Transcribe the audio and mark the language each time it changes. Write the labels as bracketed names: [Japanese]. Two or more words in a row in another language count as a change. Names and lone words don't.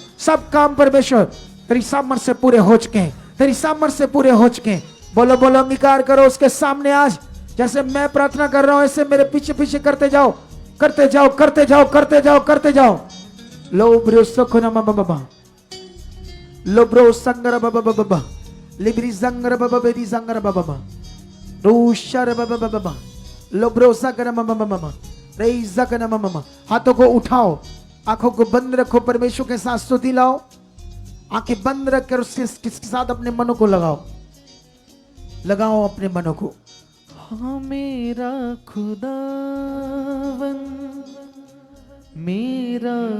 [Hindi] सब काम परमेश्वर तेरी सामर्थ से पूरे हो चुके हैं, तेरी सामर्थ से पूरे हो चुके हैं। बोलो बोलो, अंगीकार करो उसके सामने। आज जैसे मैं प्रार्थना कर रहा हूं ऐसे मेरे पीछे पीछे करते जाओ, करते जाओ, करते जाओ, करते जाओ, करते जाओ। लो ब्रो सखना बाबा, लो ब्रो संगर बाबा बाबा, लिब्री संगर बाबा, बेरी संगर बाबा, रोशर बाबा बाबा, लो ब्रो सगर बाबा बाबा, रे सगर बाबा। हाथों को उठाओ, आंखों को बंद रखो, परमेश्वर के साथ स्तुति लाओ। आंखें बंद रखकर उसके साथ अपने मनों को लगाओ, लगाओ अपने मनों को। हाँ मेरा खुदावन, मेरा